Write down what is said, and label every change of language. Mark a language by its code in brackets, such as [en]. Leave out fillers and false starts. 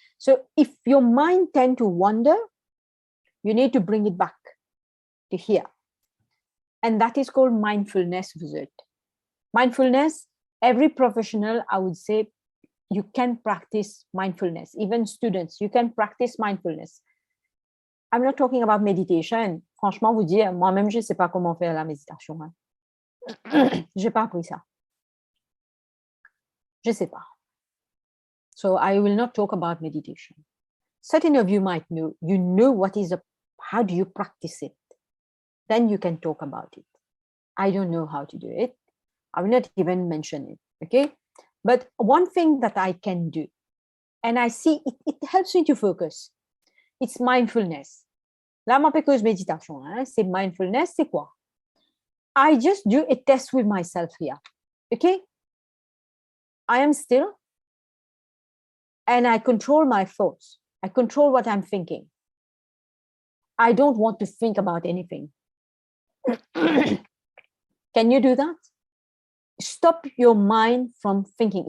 [en] So if your mind tend to wander, you need to bring it back to here, and that is called mindfulness visit. Mindfulness, every professional, I would say, you can practice mindfulness. Even students, you can practice mindfulness. I'm not talking about meditation. [fr] Franchement, vous dire, moi-même, je ne sais pas comment faire la méditation. Je n'ai pas appris ça. Je ne sais pas. [en] So I will not talk about meditation. Certain of you might know, you know what is how do you practice it? Then you can talk about it. I don't know how to do it. I will not even mention it, okay? But one thing that I can do, and I see it helps me to focus. It's mindfulness. [fr] Là, ma pécose méditation, c'est mindfulness, c'est quoi? [en] I just do a test with myself here, okay? I am still, and I control my thoughts. I control what I'm thinking. I don't want to think about anything. Can you do that? Stop your mind from thinking.